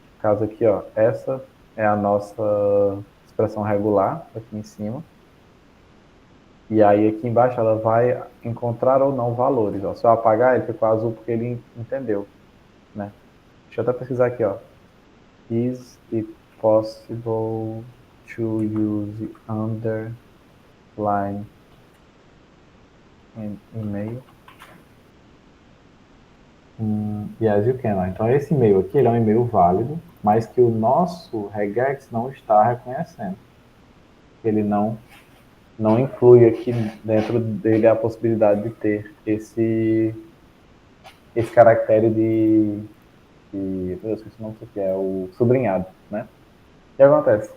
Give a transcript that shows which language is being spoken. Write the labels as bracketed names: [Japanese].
[Portuguese] No caso aqui, ó, essa é a nossa expressão regular, aqui em cima. E aí aqui embaixo ela vai encontrar ou não valores. Ó. Se eu apagar, ele ficou azul porque ele entendeu, né? Deixa eu até pesquisar aqui, ó. [English] Is it possible to use underline in email? Yes, you can. [Portuguese] Então esse e-mail aqui ele é um e-mail válido, mas que o nosso regex não está reconhecendo. Ele não inclui aqui dentro dele a possibilidade de ter esse caractere meu Deus, esqueci o nome disso aqui, é o sublinhado, né? O que acontece?